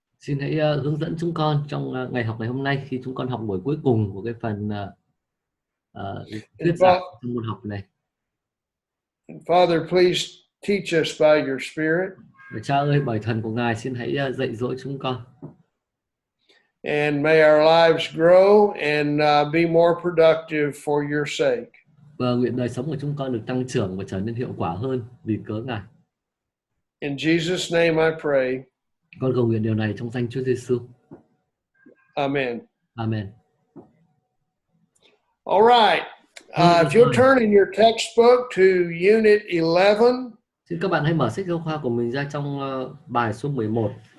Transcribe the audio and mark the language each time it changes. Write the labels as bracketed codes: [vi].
[vi] Xin hãy hướng dẫn chúng con trong ngày học ngày hôm nay khi chúng con học buổi cuối cùng của cái phần thuyết [en] And, [vi] giảng trong môn học này. [en] Father, please teach us by your Spirit. [vi] Và Cha ơi, bởi thần của Ngài xin hãy dạy dỗ chúng con. [en] And may our lives grow and be more productive for your sake. [vi] Và nguyện đời sống của chúng con được tăng trưởng và trở nên hiệu quả hơn vì cớ Ngài. [en] In Jesus' name I pray. [vi] Con cầu nguyện điều này trong danh Chúa Giêsu. [en] Amen. [vi] Amen. [en] All right. If you'll turn in your textbook to Unit 11. [vi] Xin các bạn hãy mở sách giáo khoa của mình ra trong bài số 11.